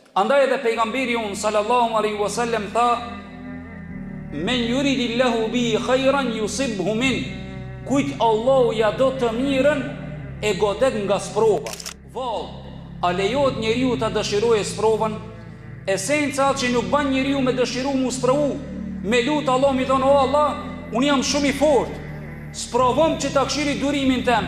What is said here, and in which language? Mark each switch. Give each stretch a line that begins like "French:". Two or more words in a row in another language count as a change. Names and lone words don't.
Albanian: Andaj edhe pejgamberi unë
Arabic: صلى الله عليه وسلم tha: من يرد الله به خيرا يصب منه.
Albanian: Kujt Allahu ja do të mirën e godet nga sprova. Vallë, a lejohet njeriu ta dëshirojë sprovën? Esenca që nuk ban njeriu me dëshiru mu sprovu, me lutë Allah mi thonë: o Allah, unë jam shumë i fort, sprovom që ta këshiri durimin tem.